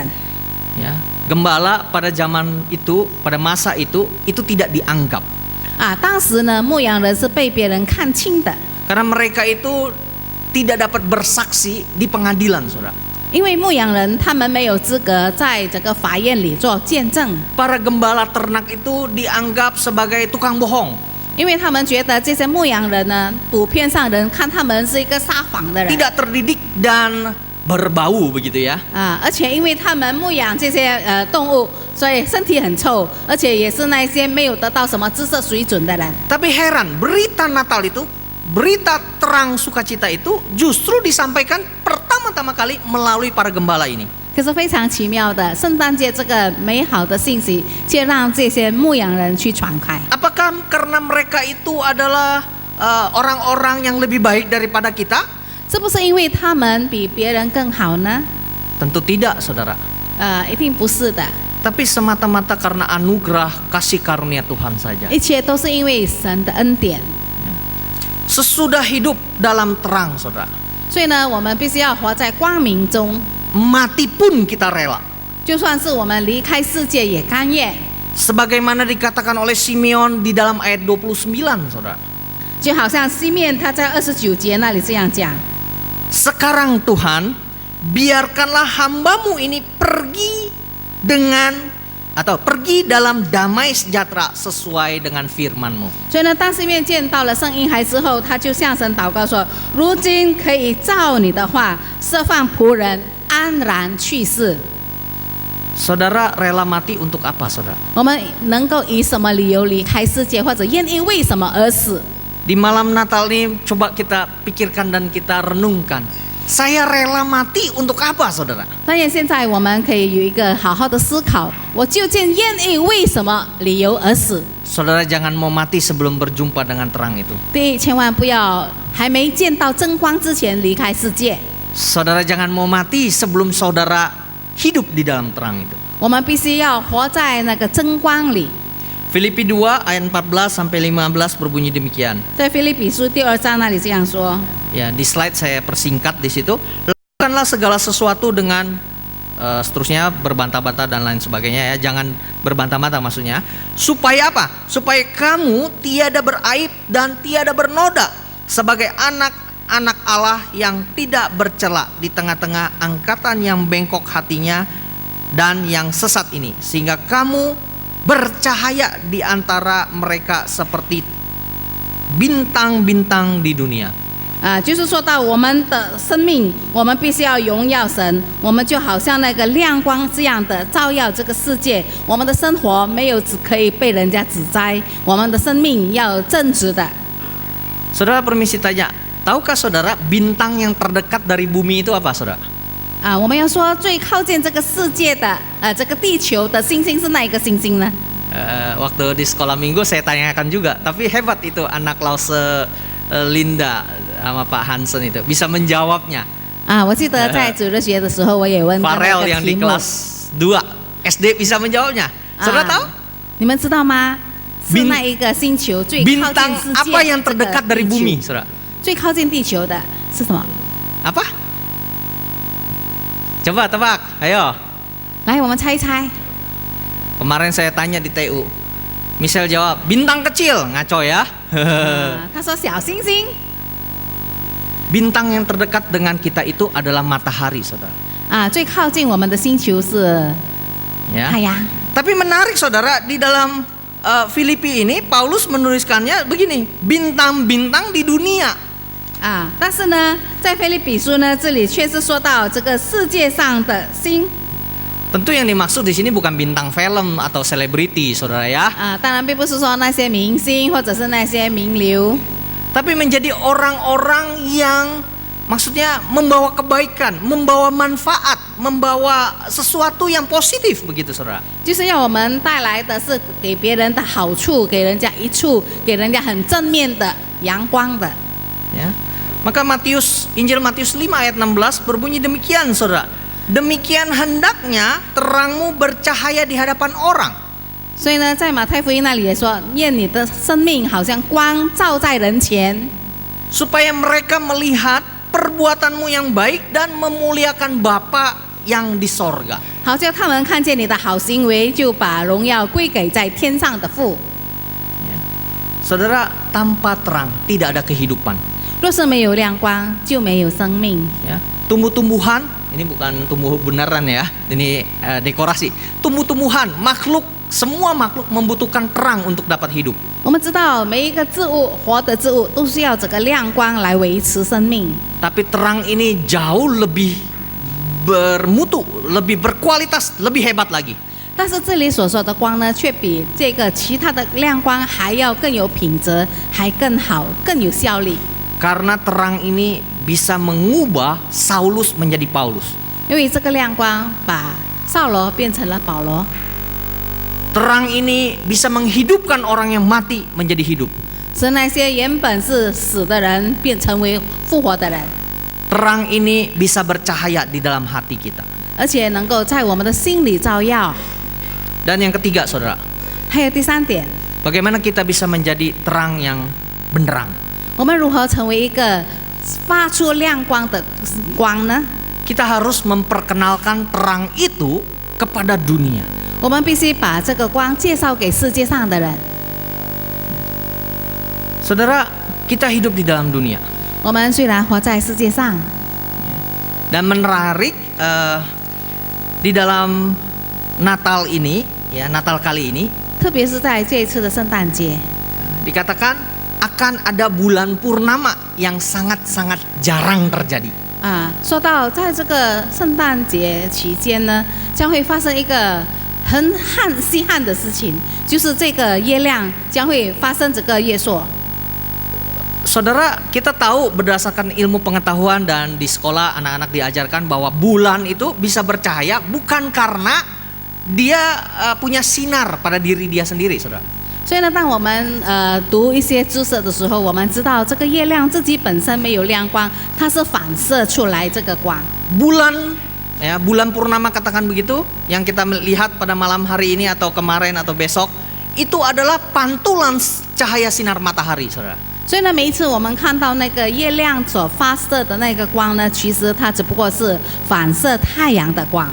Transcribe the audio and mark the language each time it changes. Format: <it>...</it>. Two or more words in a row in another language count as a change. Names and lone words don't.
<id>Ya, gembala pada zaman itu, pada masa itu tidak dianggap.</id> <zh>当时呢，牧羊人是被别人看轻的，</zh> <id>Karena mereka itu tidak dapat bersaksi di pengadilan, saudara.</id> <zh>因为牧羊人他们没有资格在这个法院里做见证，</zh> <id>Para gembala ternak itu dianggap sebagai tukang bohong.</id> <zh>因为他们觉得这些牧羊人呢，普遍上人看他们是一个撒谎的人。</zh> <id>Tidak terdidik dan berbau begitu ya.</id> <zh>而且因为他们牧养这些动物，所以身体很臭，而且也是那些没有得到什么知识水准的人。</zh> <id>Tapi heran, berita Natal itu, berita terang sukacita itu justru disampaikan pertama-tama kali melalui para gembala ini.</id> <zh>可是非常奇妙的，圣诞节这个美好的信息，却让这些牧羊人去传开。</zh> <id>Apakah karena mereka itu adalah orang-orang yang lebih baik daripada kita?</id> <zh>是不是因为他们比别人更好呢？</zh> <id>Tentu tidak, saudara.</id> <zh>一定不是的，</zh> <id>Tapi semata-mata karena anugerah kasih karunia Tuhan saja.</id> <zh>一切都是因为神的恩典。</zh> <id>Sesudah hidup dalam terang, saudara,</id> <zh>所以呢，我们必须要活在光明中，</zh> <id>mati pun kita rela.</id> <zh>就算是我们离开世界也甘愿。</zh> <id>Sebagaimana dikatakan oleh Simeon di dalam ayat 29, saudara.</id> <zh>就好像西面他在29节那里这样讲。</zh> <id>Sekarang Tuhan, biarkanlah hambamu ini pergi dalam damai sejahtera sesuai dengan firman-Mu.</id> <zh>所以呢，当西面见到了圣婴孩之后，他就向神祷告说：“如今可以照你的话，释放仆人安然去世。”</zh> <id>Saudara rela mati untuk apa, saudara?</id> <zh>我们能够以什么理由离开世界，或者愿意为什么而死？</zh> <id>Di malam Natal ini coba kita pikirkan dan kita renungkan. Saya rela mati untuk apa, saudara?</id> <zh>当然，现在我们可以有一个好好的思考：我究竟愿意为什么理由而死？</zh> <id>Saudara jangan mau mati sebelum berjumpa dengan terang itu.</id> <zh>第一，千万不要还没见到真光之前离开世界；</zh> <id>Saudara jangan mau mati sebelum saudara hidup di dalam terang itu.</id> <zh>我们必须要活在那个真光里。</zh> <id>Filipi 2 ayat 14 sampai 15 berbunyi demikian.</id> <zh>在腓立比书第2章那里这样说：</zh> <id>Ya, di slide saya persingkat di situ. Lakukanlah segala sesuatu dengan seterusnya berbantah-bantah dan lain sebagainya ya. Jangan berbantah-bantah maksudnya. Supaya apa? Supaya kamu tiada beraib dan tiada bernoda sebagai anak-anak Allah yang tidak bercela di tengah-tengah angkatan yang bengkok hatinya dan yang sesat ini, sehingga kamu bercahaya di antara mereka seperti bintang-bintang di dunia.</id> <zh>就是说到我们的生命，我们必须要荣耀神，我们就好像那个亮光这样的照耀这个世界。我们的生活没有只可以被人家指摘，我们的生命要正直的。</zh> <id>Saudara permisi tanya, tahukah saudara bintang yang terdekat dari bumi itu apa, saudara?</id> <zh>我们要说最靠近这个世界的这个地球的星星是哪一个星星呢？</zh> <id>Waktu di sekolah minggu saya tanyakan juga, tapi hebat itu anak Lause Linda sama Pak Hansen itu bisa menjawabnya.</id> <zh>我记得在主日学的时候，我也问过那 Farel 个</zh> <id>yang</id> <zh>题</zh> <id>di</id> <zh>目。</zh> <id>kelas 2 SD bisa menjawabnya. Saudara tahu?</id> <zh>你们知道吗？是那一个星球最靠近</zh> <id>Bintang</id> <zh>世</zh> <id>apa</id> <zh>界</zh> <id>yang terdekat dari bumi, saudara?</id> <zh>最靠近地球的是什么？</zh> <id>Apa? Coba tebak, ayo.</id> <zh>来，我们猜一猜。</zh> <id>Kemarin saya tanya di TU, Michelle jawab bintang kecil, ngaco ya.</id> <zh>他说小星星。</zh> <id>Bintang yang terdekat dengan kita itu adalah matahari, saudara.</id> <zh>最靠近我们的星球是</zh> <id>Ya.</id> <zh>太阳。</zh> <id>Tapi menarik, saudara, di dalam Filipi ini Paulus menuliskannya begini, bintang-bintang di dunia.</id> <zh>但是呢，在腓立比书呢，这里却是说到这个世界上的星。</zh> <id>Tentu yang dimaksud di sini bukan bintang film atau selebriti, saudara ya.</id> <zh>当然并不是说那些明星或者是那些名流，</zh> <id>Tapi menjadi orang-orang yang maksudnya membawa kebaikan, membawa manfaat, membawa sesuatu yang positif begitu, saudara.</id> <zh>就是要我们带来的是给别人的好处，给人家益处，给人家很正面的阳光的。</zh> <id>Ya. Maka Injil Matius 5 ayat 16 berbunyi demikian, saudara. Demikian hendaknya terangmu bercahaya di hadapan orang.</id> <zh>所以呢，在马太福音那里也说，愿你的生命好像光照在人前，</zh> <id>Supaya mereka melihat perbuatanmu yang baik dan memuliakan Bapa yang di sorga.</id> <zh>好叫他们看见你的好行为，就把荣耀归给在天上的父。</zh> <id>Saudara, tanpa terang tidak ada kehidupan.</id> <zh>若是没有亮光，就没有生命。</zh> <id>Ya. Tumbuh-tumbuhan, ini bukan tumbuh beneran ya, ini dekorasi. Tumbuh-tumbuhan, makhluk, semua makhluk membutuhkan terang untuk dapat hidup.</id> <zh>我们知道每一个植物，活的植物都需要这个亮光来维持生命。</zh> <id>Tapi terang ini jauh lebih bermutu, lebih berkualitas, lebih hebat lagi.</id> <zh>但是这里所说的光呢，却比这个其他的亮光还要更有品质，还更好，更有效力。</zh> <id>Karena terang ini bisa mengubah Saulus menjadi Paulus.</id> <zh>因为这个亮光把扫罗变成了保罗，</zh> <id>Terang ini bisa menghidupkan orang yang mati menjadi hidup.</id> <zh>使那些原本是死的人变成为复活的人，</zh> <id>Terang ini bisa bercahaya di dalam hati kita.</id> <zh>而且能够在我们的心里照耀。</zh> <id>Dan yang ketiga, saudara,</id> <zh>还有第三点，</zh> <id>bagaimana kita bisa menjadi terang yang benderang?</id> <zh>我们如何成为一个发出亮光的光呢？</zh> <id>Kita harus memperkenalkan terang itu kepada dunia.</id> <zh>我们必须把这个光介绍给世界上的人。</zh> <id>Saudara, kita hidup di dalam dunia.</id> <zh>我们虽然活在世界上，</zh> <id>Dan menarik di dalam Natal ini, ya Natal kali ini,</id> <zh>特别是在这一次的圣诞节，</zh> <id>dikatakan akan ada bulan purnama yang sangat-sangat jarang terjadi.</id> <zh>说到在这个圣诞节期间呢，将会发生一个很稀罕的事情，就是这个月亮将会发生这个月朔。</zh> <id>Saudara, kita tahu berdasarkan ilmu pengetahuan dan di sekolah anak-anak diajarkan bahwa bulan itu bisa bercahaya bukan karena dia punya sinar pada diri dia sendiri, saudara.</id> <zh>所以呢，当我们读一些知识的时候，我们知道这个月亮自己本身没有亮光，它是反射出来这个光。</zh> <id>Bulan ya, bulan purnama katakan begitu, yang kita lihat pada malam hari ini atau kemarin atau besok, itu adalah pantulan cahaya sinar matahari, saudara.</id> <zh>所以呢，每一次我们看到那个月亮所发射的那个光呢，其实它只不过是反射太阳的光。</zh>